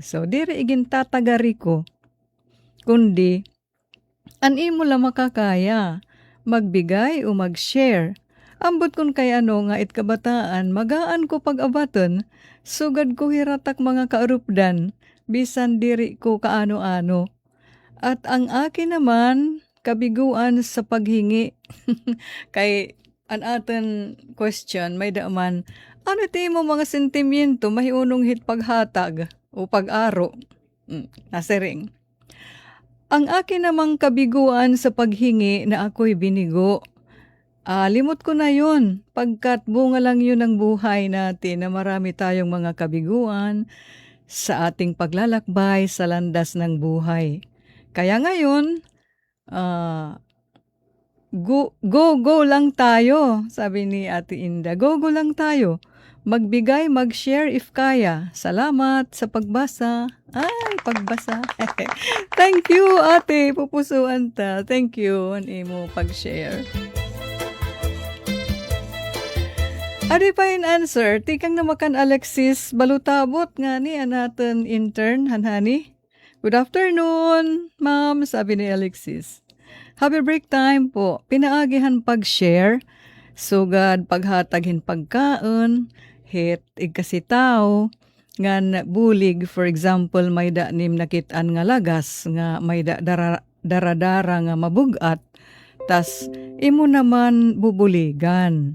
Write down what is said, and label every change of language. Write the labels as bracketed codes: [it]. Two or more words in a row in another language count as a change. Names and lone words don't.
[war] So, diri igin tataga Rico. Kundi, an imo lang makakaya, [tl] magbigay o mag-share. [war] Ambot kun kay nga kabataan, magaan ko pag-abaton, sugad ko hiratak mga kaarupdan, bisan diri ko kaano-ano. [tl] At ang akin naman, kabiguan sa paghingi. [war] Kay an aton question, may daaman, ano ti mo mga sentimiento mahiunong hit paghatag o pag-aro? Nasiring. [tl] Ang akin namang kabiguan sa paghingi na ako'y binigo. Limot ko na yun, pagkat bunga lang yun ang buhay natin na marami tayong mga kabiguan sa ating paglalakbay sa landas ng buhay. Kaya ngayon, go lang tayo, sabi ni Ate Inda. Go lang tayo. Magbigay, mag-share if kaya. [war] Salamat sa pagbasa. Ay, pagbasa. [en] Thank you, [war] ate. Pupusuan ta. [en] Thank you, [war] an imo pag-share. Adi pa in answer, tikang namakan Alexis, balutabot nga ni natin intern, hanhani. [en] Good afternoon, ma'am, [tl] sabi ni [en] Alexis. Happy break time po. [war] Pinaagihan pag-share, sugad paghataghin pagkaon, hit igkasitaw, nga bulig, [en] for example, [war] may nim nakitaan nga lagas, nga may daradara nga mabugat, tas imo naman bubuligan.